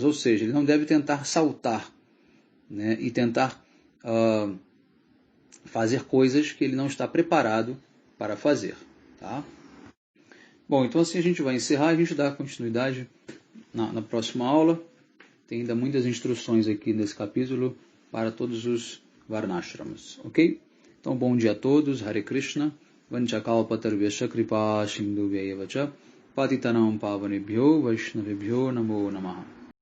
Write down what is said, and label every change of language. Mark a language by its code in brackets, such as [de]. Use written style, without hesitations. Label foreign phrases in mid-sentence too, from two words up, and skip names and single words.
[pt] Ou seja, ele não deve tentar saltar, né, e tentar fazer coisas que ele não está preparado para fazer. Tá? Bom, então assim a gente vai encerrar, a gente dá continuidade na próxima aula. Tem ainda muitas instruções aqui nesse capítulo para todos os varnashrams, ok? Então, bom dia a todos, [sa] Hare Krishna, Vanchakalpatarvyasya Kripa Sindhu Vyayavacha, Patitanam Pavanebhyo Vaishnavebhyo Namo Namaha.